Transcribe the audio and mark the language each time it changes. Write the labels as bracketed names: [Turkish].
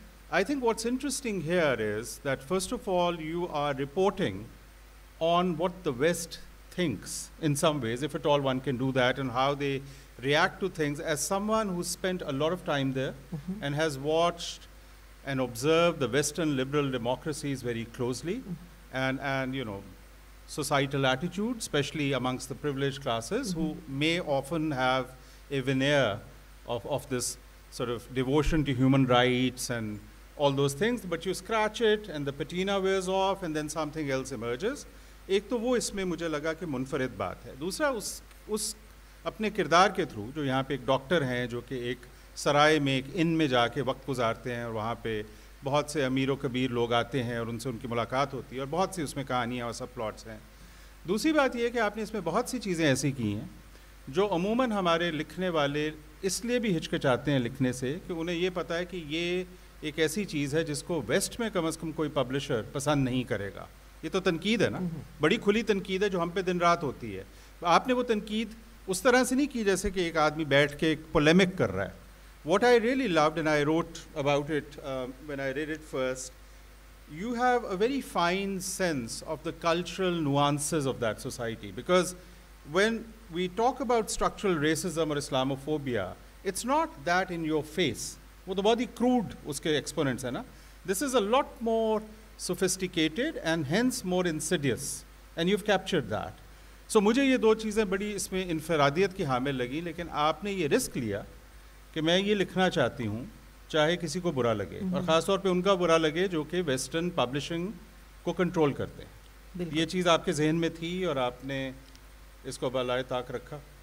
[English] I think what's interesting here is that, first of all, you are reporting on what the West thinks in some ways, if at all one can do that, and how they react to things, as someone who spent a lot of time there and has watched and observed the Western liberal democracies very closely, and you know, societal attitude, especially amongst the privileged classes, who may often have a veneer of this sort of devotion to human rights and all those things, but you scratch it and the patina wears off and then something else emerges. [Urdu] ایک تو وہ اس میں مجھے لگا کہ منفرد بات ہے. دوسرا اس اپنے کردار کے تھرو, جو یہاں پہ ایک ڈاکٹر ہیں جو کہ ایک سرائے میں, ایک ان میں جا کے وقت گزارتے ہیں, اور وہاں پہ بہت سے امیر و کبیر لوگ آتے ہیں اور ان سے ان کی ملاقات ہوتی ہے, اور بہت سی اس میں کہانیاں اور سب پلاٹس ہیں. دوسری بات یہ ہے کہ آپ نے اس میں بہت سی چیزیں ایسی کی ہیں جو عموماً ہمارے لکھنے والے اس لیے بھی ہچکچاتے ہیں لکھنے سے کہ انہیں یہ پتہ ہے کہ یہ ایک ایسی چیز ہے جس کو ویسٹ میں کم از کم کوئی پبلشر پسند نہیں کرے گا. یہ تو تنقید ہے نا, بڑی کھلی تنقید ہے جو ہم پہ دن رات ہوتی ہے. آپ نے وہ تنقید اس طرح سے نہیں کی جیسے کہ ایک آدمی بیٹھ کے ایک پولیمک کر رہا ہے. [English] What I really loved, and I wrote about it when I read it first, you have a very fine sense of the cultural nuances of that society, because when we talk about structural racism or Islamophobia, it's not that in your face. [Urdu] وہ تو بہت ہی crude اس کے exponents ہیں نا. [English] This is a lot more sophisticated and hence more insidious, and you've captured that. [Urdu] So مجھے یہ دو چیزیں بڑی اس میں انفرادیت کی حامل لگی, لیکن آپ نے یہ رسک لیا کہ میں یہ لکھنا چاہتی ہوں چاہے کسی کو برا لگے, اور خاص طور پہ ان کا برا لگے جو کہ ویسٹرن پبلشنگ کو کنٹرول کرتے ہیں. یہ چیز آپ کے ذہن میں تھی اور آپ نے اس کو بالائے طاق رکھا؟